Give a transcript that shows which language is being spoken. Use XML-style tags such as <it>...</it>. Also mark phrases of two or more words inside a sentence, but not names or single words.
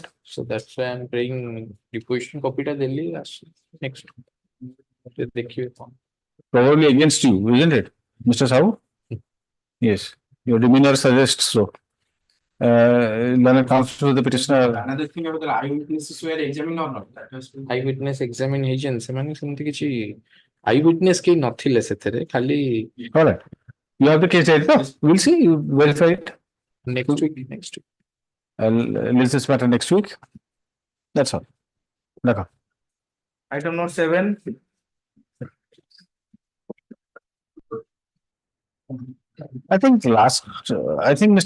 <en>So that's why I am bringing deposition copy to Delhi next. Probably against you, isn't it, Mr. Sahu? Yes. Your demeanor suggests so. Learned Council to the petitioner. Another thing about the eyewitnesses were examined or not? That was Eyewitness examination.</en> <or>ସେମାନେ ସେମିତି କିଛି eyewitness କେହି ନଥିଲେ ସେଥିରେ ଖାଲି.</or> <en>All right. You have the case data. We'll see. You verify it next week. List this matter next week. That's all. Item note 7. I think I think Mr.</en>